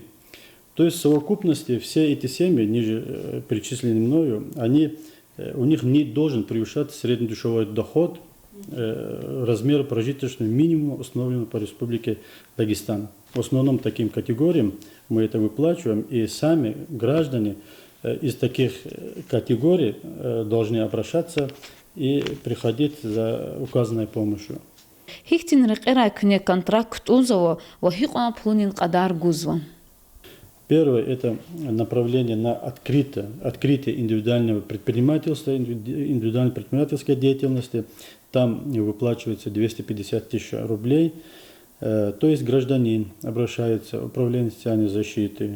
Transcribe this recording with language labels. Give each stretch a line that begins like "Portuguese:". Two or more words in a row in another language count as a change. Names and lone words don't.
Russian: То есть в совокупности все эти семьи, ниже перечисленные мною, у них не должен превышать среднедушевой доход размера прожиточного минимума, установленного по Республике Дагестан. В основном таким категориям мы это выплачиваем, и сами граждане из таких категорий должны обращаться и приходить за указанной помощью.
Lezghian: Хихтин рекера кне контракт узово, вахиqa плунин qaдар гузва.
Russian: Первое – это направление на открытие индивидуального предпринимательства, индивидуальной предпринимательской деятельности. Там выплачивается 250 тысяч рублей. То есть гражданин обращается в управление социальной защиты.